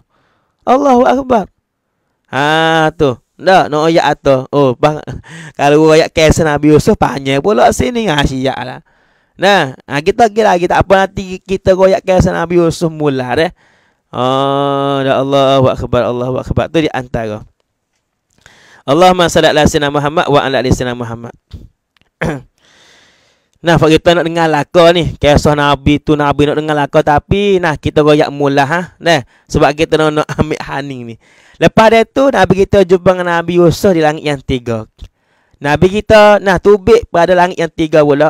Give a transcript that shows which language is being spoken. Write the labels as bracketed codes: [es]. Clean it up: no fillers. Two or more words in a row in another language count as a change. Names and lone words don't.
[ar] الله أكبر. Tu. [ms] Dah, no ayat tu. Oh, bang. Kalau ayat kisah Nabi Yusuf panjang pula sini ngasiak lah. Nah, kita kira kita apa nanti kita royak kisah Nabi Yusuf mula deh. [ar] Dah الله أكبر الله أكبر. [ms] Tu di antara. [ar] اللهم صل على سيدنا محمد وعلى آل سيدنا محمد. [ms] Nah, kita nak dengar lakon ni. Kisah Nabi tu Nabi nak dengar lakon tapi nah kita royak mula Nah, sebab kita nak ambil haning ni. Lepas dia tu Nabi kita jumpa dengan Nabi Yusuf di langit yang 3. Nabi kita nah tubik pada langit yang 3 pula.